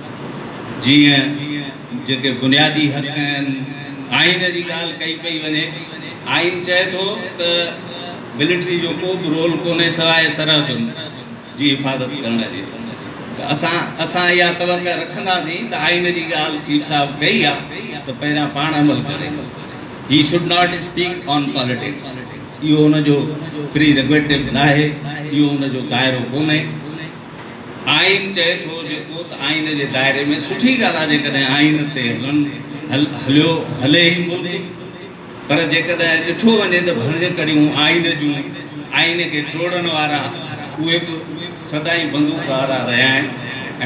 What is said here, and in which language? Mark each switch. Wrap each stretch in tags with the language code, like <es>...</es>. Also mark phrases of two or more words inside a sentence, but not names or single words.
<sd>जीअं जेके बुनियादी हक़ आहिनि, आइन जी ॻाल्हि कई पई वञे, आइन चए थो त मिलिट्री जो को बि रोल कोन्हे सवाइ सरहदुनि जी हिफ़ाज़त करण जी। त असां इहा तवक़ा रखंदासीं त आइन जी ॻाल्हि चीफ साहिबु कई आहे त पहिरियां पाण अमल करे।</sd> <en>He should not speak on politics,</en> <sd>इहो हुनजो प्री रेगुलेटिव न आहे, इहो हुनजो दाइरो कोन्हे। आइन चए थो जेको त आइन जे दायरे में सुठी ॻाल्हि आहे जेकॾहिं आइन ते हले ई मुल्क, पर जेकॾहिं ॾिठो वञे त भणे कड़ियूं आइन जूं, आइन खे टोड़ण वारा उहे बि सदाई बंदूक वारा रहिया आहिनि।</sd>